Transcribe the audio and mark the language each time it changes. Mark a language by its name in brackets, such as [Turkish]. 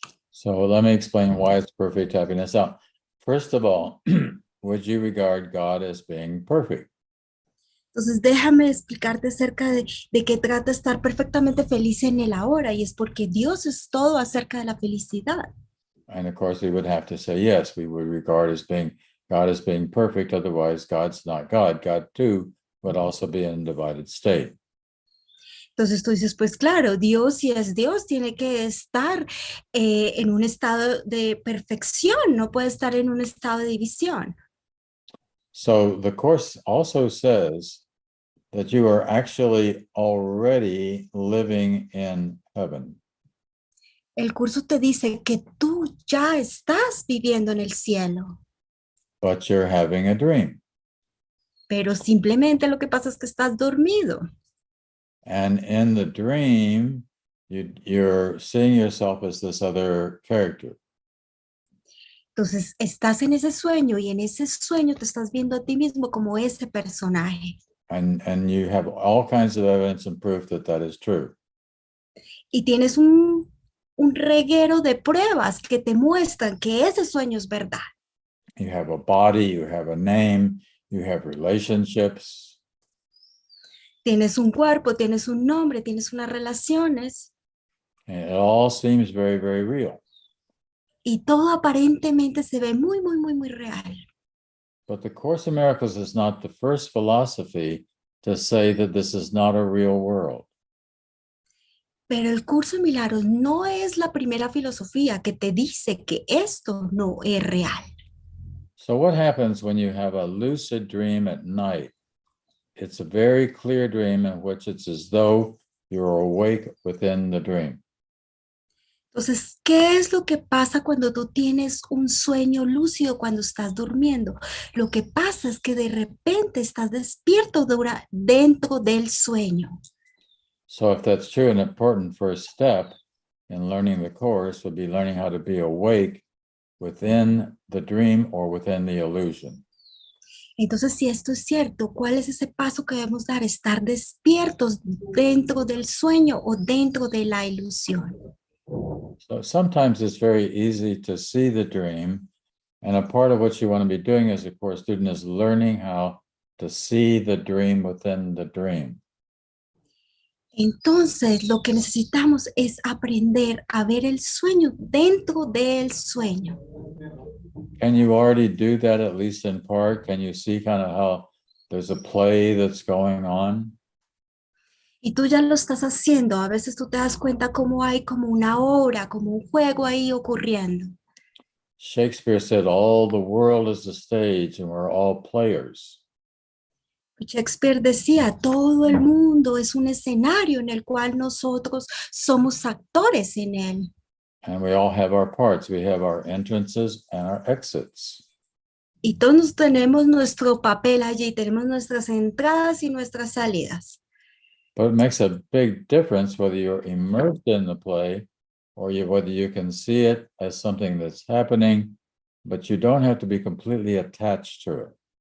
[English] So let me explain why it's perfect happiness now. First of all, would you regard God as being perfect? [Spanish] Entonces déjame explicarte acerca de qué trata estar perfectamente feliz en el ahora, y es porque Dios es todo acerca de la felicidad. [English] And of course, we would have to say, yes, we would regard God as being perfect, otherwise God's not God. God too would also be in a divided state. [Spanish] Entonces tú dices, pues claro, Dios, si es Dios, tiene que estar en un estado de perfección, no puede estar en un estado de división. [English] So the Course also says that you are actually already living in heaven. [Spanish] El curso te dice que tú ya estás viviendo en el cielo, [English] But you're having a dream. [Spanish] pero simplemente lo que pasa es que estás dormido. [English] And in the dream, you're seeing yourself as this other character. [Spanish] Entonces estás en ese sueño y en ese sueño te estás viendo a ti mismo como ese personaje. [English] And you have all kinds of evidence and proof that that is true. [Spanish] Y tienes un reguero de pruebas que te muestran que ese sueño es verdad. [English] You have a body, you have a name, you have relationships. [Spanish] Tienes un cuerpo, tienes un nombre, tienes unas relaciones. [English] And it all seems very, very real. [Spanish] Y todo aparentemente se ve muy, muy, muy, muy real. [English] But the Course in Miracles is not the first philosophy to say that this is not a real world. [Spanish] Pero el curso de milagros no es la primera filosofía que te dice que esto no es real. [English] So what happens when you have a lucid dream at night? It's a very clear dream in which it's as though you're awake within the dream. [Spanish] Entonces, ¿qué es lo que pasa cuando tú tienes un sueño lúcido cuando estás durmiendo? Lo que pasa es que de repente estás despierto dentro del sueño. [English] So if that's true, an important first step in learning the Course would be learning how to be awake within the dream or within the illusion. [Spanish] Entonces, si esto es cierto, ¿cuál es ese paso que debemos dar? Estar despiertos dentro del sueño o dentro de la ilusión. [English] So sometimes it's very easy to see the dream, and a part of what you want to be doing as a Course student is learning how to see the dream within the dream. [Spanish] Entonces, lo que necesitamos es aprender a ver el sueño dentro del sueño. [English] Can you already do that, at least in part? Can you see kind of how there's a play that's going on? [Spanish] Y tú ya lo estás haciendo. A veces tú te das cuenta cómo hay como una obra, como un juego ahí ocurriendo. [English] Shakespeare said, all the world is the stage and we're all players. [Spanish] Shakespeare decía, todo el mundo es un escenario en el cual nosotros somos actores en él. [English] And we all have our parts. We have our entrances and our exits. [Spanish] Y todos tenemos nuestro papel allí, tenemos nuestras entradas y nuestras salidas. [English] But it makes a big difference whether you're immersed in the play or whether you can see it as something that's happening, but you don't have to be completely attached to it.